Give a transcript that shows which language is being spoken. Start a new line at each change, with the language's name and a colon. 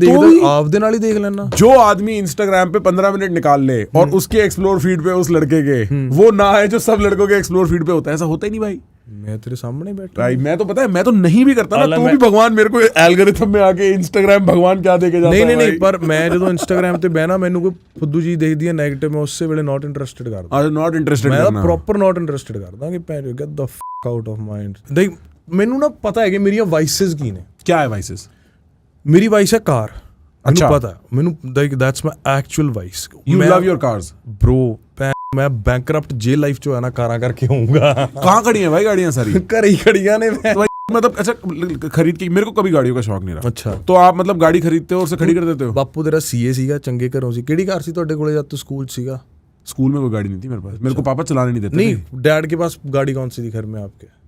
Punjabi: ਦੇਖਦਾ ਆਪਦੇ ਨਾਲ ਹੀ ਦੇਖ ਲੈਣਾ।
Hindi: जो आदमी इंस्टाग्राम पे 15 मिनट निकाल ले और उसके एक्सप्लोर फीड पे उस लड़के के वो ना है जो सब लड़कों के एक्सप्लोर फीड पे होता है, ऐसा होता ही नहीं भाई।
Punjabi: ਮੈਂ ਤੇਰੇ ਸਾਹਮਣੇ ਬੈਠਾ।
Hindi: भाई मैं तो पता है, मैं तो नहीं भी करता ना, हालांकि तो भी भगवान मेरे को एल्गोरिथम में आके इंस्टाग्राम भगवान क्या देके जाता
Punjabi: ਨਹੀਂ
Hindi: है
Punjabi: ਨਹੀਂ ਨਹੀਂ,
Hindi: भाई।
Punjabi: ਪਰ ਮੈਂ ਜਦੋਂ ਇੰਸਟਾਗ੍ਰਾਮ ਤੇ ਬਹਿਣਾ ਮੈਨੂੰ ਕੋਈ ਫੁੱਦੂ ਚੀਜ਼ ਦੇਖਦੀ ਹੈ ਨੈਗੇਟਿਵ, ਮੈਂ ਉਸੇ ਵੇਲੇ ਨਾਟ ਇੰਟਰਸਟਿਡ ਕਰਦਾ।
English: I was not interested
Punjabi: ਮੈਂ
Hindi: करना।
Punjabi: ਪ੍ਰੋਪਰ ਨਾਟ ਇੰਟਰਸਟਿਡ ਕਰਦਾ ਕਿ ਭੈਣ
English: Get the fuck out of mind.
Punjabi: ਦੇਖ ਮੈਨੂੰ ਨਾ ਪਤਾ ਹੈ ਕਿ ਮੇਰੀਆਂ ਵਾਈਸਸ ਕੀ ਨੇ।
Hindi: क्या है वाइसेस?
Punjabi: ਮੇਰੀ ਵਾਈਸ ਹੈ ਕਾਰ। ਅੱਛਾ। ਮੈਨੂੰ ਪਤਾ, ਮੈਨੂੰ
English: That's my actual voice. You love your cars?
Punjabi: bro ਮੈਂ ਬੈਂਕਰਪਟ ਜੇ ਲਾਈਫ ਚ ਹੋਇਆ ਨਾ ਕਾਰਾਂ ਕਰਕੇ ਹੋਊਗਾ।
Hindi: कहाँ खड़ी हैं भाई गाड़ियाँ सारी?
Punjabi: ਘਰੇ ही
Hindi: खड़ियां
Punjabi: ने।
Hindi: तो भाई मतलब अच्छा खरीद के, मेरे को कभी गाड़ियों का शौक नहीं रहा।
Punjabi: ਅੱਛਾ,
Hindi: तो आप मतलब गाड़ी खरीदते हो और उसे खड़ी कर देते हो?
Punjabi: ਬਾਪੂ ਤੇਰਾ ਸੀਏ ਸੀਗਾ, ਚੰਗੇ ਘਰੋਂ ਸੀ। ਕਿਹੜੀ ਕਾਰ ਸੀ ਤੁਹਾਡੇ ਕੋਲੇ ਜਦ ਤੂੰ ਸਕੂਲ ਸੀਗਾ?
Hindi: स्कूल में कोई गाड़ी नहीं थी मेरे पास, मेरे को पापा चलाने नहीं देते नहीं, डैड के पास गाड़ी कौन सी थी घर में आपके?